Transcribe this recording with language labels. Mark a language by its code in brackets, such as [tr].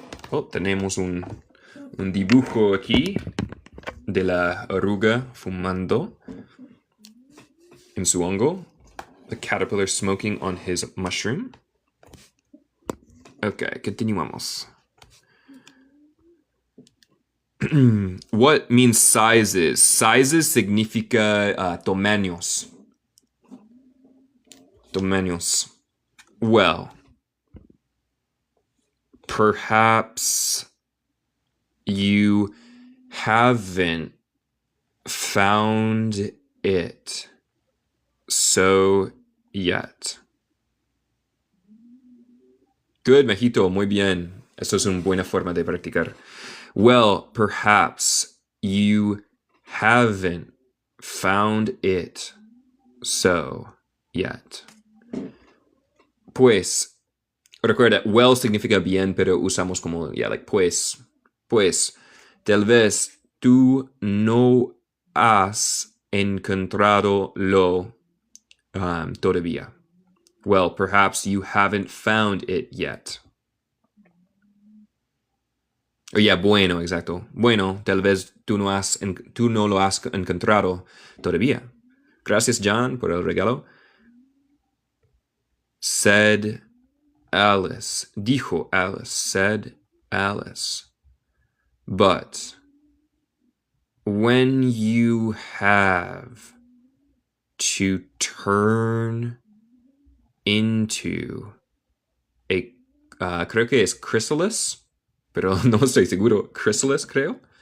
[es] Oh, tenemos un dibujo aquí de la oruga fumando en su hongo. [en] The caterpillar smoking on his mushroom. [es] Okay, continuamos. [en] What means sizes? Sizes [es] significa tamaños. Tamaños. [en] Well, perhaps you haven't found it so yet. Good, [es] Mejito, muy bien. Eso es una buena forma de practicar. [en] Well, perhaps you haven't found it so yet. [es] Pues, recuerda, well significa bien, pero usamos como, pues, tal vez tú no has encontrado lo todavía. [en] Well, perhaps you haven't found it yet. [es] Bueno, exacto. Bueno, tal vez tú no lo has encontrado todavía. Gracias, John, por el regalo. [en] Said Alice. [es] Dijo Alice. [en] Said Alice. But when you have to turn into a [es] creo que es chrysalis, pero no estoy seguro, chrysalis creo.